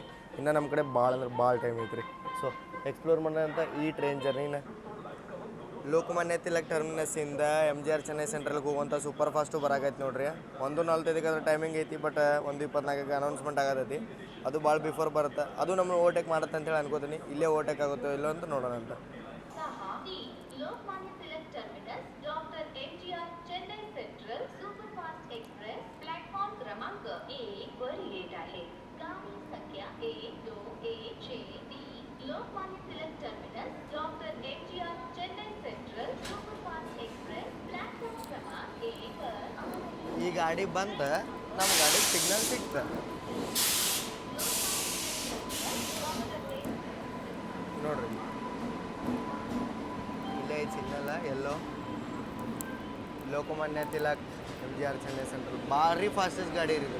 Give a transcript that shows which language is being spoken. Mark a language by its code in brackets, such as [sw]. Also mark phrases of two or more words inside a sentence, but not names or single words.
[kn] ಇನ್ನು ನಮ್ಮ ಕಡೆ ಭಾಳ ಅಂದ್ರೆ ಭಾಳ ಟೈಮ್ ಐತ್ರಿ. ಸೊ ಎಕ್ಸ್ಪ್ಲೋರ್ ಮಾಡೋಂಥ ಈ [en] train journey [kn] ಲೋಕಮಾನ್ಯ ತಿಲಕ್ ಟರ್ಮಿನಸ್ಸಿಂದ MGR ಚೆನ್ನೈ ಸೆಂಟ್ರಲ್ಗೆ ಹೋಗುವಂಥ [en] super fast [kn] ಬರಾಕೈತಿ ನೋಡ್ರಿ. 1:45 ಅದ್ರ ಟೈಮಿಂಗ್ ಐತಿ. ಬಟ್ 1:24ಕ್ಕೆ ಅನೌನ್ಸ್ಮೆಂಟ್ ಆಗತೈತಿ. ಅದು ಭಾಳ ಬಿಫೋರ್ ಬರುತ್ತೆ. ಅದು ನಮ್ಮನ್ನು ಓವರ್ಟೇಕ್ ಮಾಡುತ್ತೆ ಅಂತೇಳಿ ಅನ್ಕೋತೀನಿ. ಇಲ್ಲೇ ಓವರ್ಟೇಕ್ ಆಗುತ್ತೋ ಇಲ್ಲೋ ಅಂತ ನೋಡೋಣ ಅಂತ. [mr] लोकमान्य तिलक टर्मिनस डॉक्टर MGR चेन्नई सेंट्रल सुपरफास्ट एक्सप्रेस प्लॅटफॉर्म क्रमांक 1 वर येत आहे. गाडी संख्या 1216D लोकमान्य तिलक टर्मिनस डॉक्टर MGR चेन्नई सेंट्रल सुपरफास्ट एक्सप्रेस प्लॅटफॉर्म क्रमांक 1 वर [kn] ಈ ಗಾಡಿ ಬಂತ, ನಮ್ಮ ಗಾಡಿಗೆ ಸಿಗ್ನಲ್ ಸಿಕ್ತ ನೋಡ್ರಿ. ಇಲ್ಲೇ ಸಿಗ್ನಲ್ಲ ಎಲ್ಲೋ ಲೋಕಮಾನ್ಯ ತಿಲಕ್ MGR ಚೆನ್ನೈ ಸೆಂಟ್ರಲ್ ಭಾರಿ ಫಾಸ್ಟೆಸ್ಟ್ ಗಾಡಿ ಇರುತ್ತೆ.